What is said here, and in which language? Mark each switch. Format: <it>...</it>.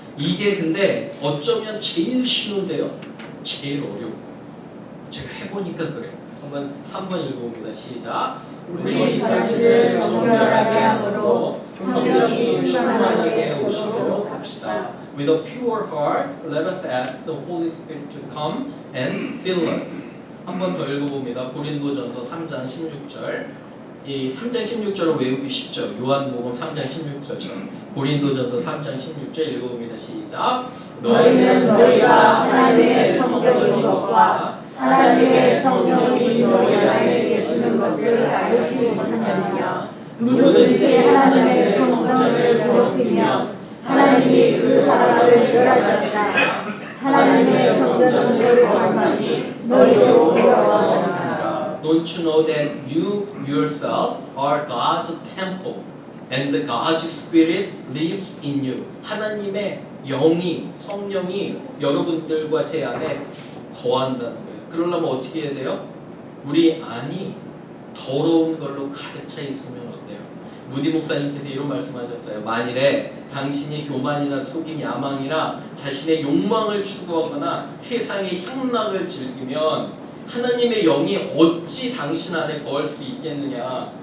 <ko>이게 근데 어쩌면 제일 쉬운데요 제일 어려워요. 제가 해보니까 그래요. 한번 3번 읽어봅니다. 시작. 우리 자신을 정결하게 함으로 성령이 충만하게 오시도록 합시다.</ko> <en>With a pure heart, let us ask the Holy Spirit to come and fill us.</en> <ko>한 번 더 읽어봅니다. 고린도전서 3장 16절. 이 3장 16절은 외우기 쉽죠. 요한복음 3장 16절처럼. 고린도전서 3장 16절 읽어봅니다. 시작. 너희는 너희가 하나님의 성전인 것과 하나님의 성령이 너희 안에 계시는 것을 알지 못하느냐. 누구든지 하나님의 성전을 더럽히면 하나님이 그 사람을 멸하시리라. 하나님의 성전을 더럽히니 너희도 더러워하리라.</ko> <en>Don't you know that you yourself are God's temple and God's Spirit lives in you?</en> <ko>하나님의 영이, 성령이 여러분들과 제 안에 거한다는 거예요. 그러려면 어떻게 해야 돼요? 우리 안이 더러운 걸로 가득 차 있으면 어때요? 무디 목사님께서 이런 말씀하셨어요. 만일에 당신이 교만이나 속임, 야망이나 자신의 욕망을 추구하거나 세상의 향락을 즐기면 하나님의 영이 어찌 당신 안에 거할 수 있겠느냐.</ko>